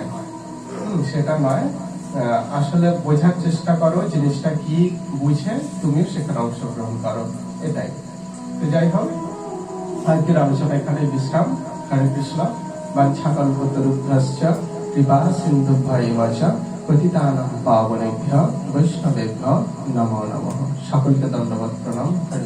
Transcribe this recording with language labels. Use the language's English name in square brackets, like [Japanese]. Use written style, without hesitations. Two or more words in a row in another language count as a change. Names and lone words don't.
[Bangla] সেটা নয়, আসলে বোঝার চেষ্টা করো জিনিসটা কি, বুঝে তুমিও সেখানে অংশগ্রহণ করো, এটাই। তো যাই হোক, আজকের আলোচনা এখানে বিশ্রাম। [Sanskrit] হরে কৃষ্ণ। বাঞ্ছাকল্পতরুভ্যশ্চ কৃপা সিন্ধুভ্যেব চ পতিতানাং পাবনেভ্যো বৈষ্ণবেভ্যো নমো নমঃ। [Bangla] সকলকে দণ্ডবৎ প্রণাম।